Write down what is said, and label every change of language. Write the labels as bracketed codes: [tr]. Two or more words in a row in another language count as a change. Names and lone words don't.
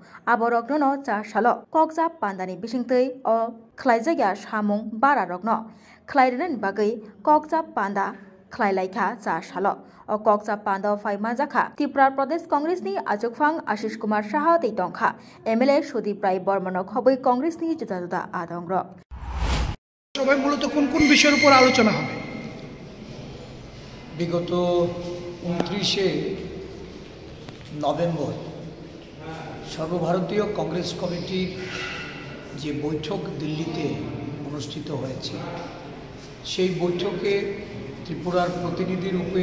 [trp] Aborokno cha salo kokja pandani bisingtei o khlaijakya samung bara rokno. Khlairenen bagai kokja panda khlailaikha cha salo. O kokja panda phai majaka Tripura Pradesh Congress ni ajokphang Ashish Kumar Saha tei tongkha. MLA Sudeep Rai Bormano khoboi Congress ni juda adongrok. [bn] সবাই মূলত কোন কোন বিষয়ের উপর আলোচনা হবে? বিগত 29 নভেম্বর সর্বভারতীয় কংগ্রেস কমিটির যে বৈঠক দিল্লিতে অনুষ্ঠিত হয়েছে, সেই বৈঠকে ত্রিপুরার প্রতিনিধি রূপে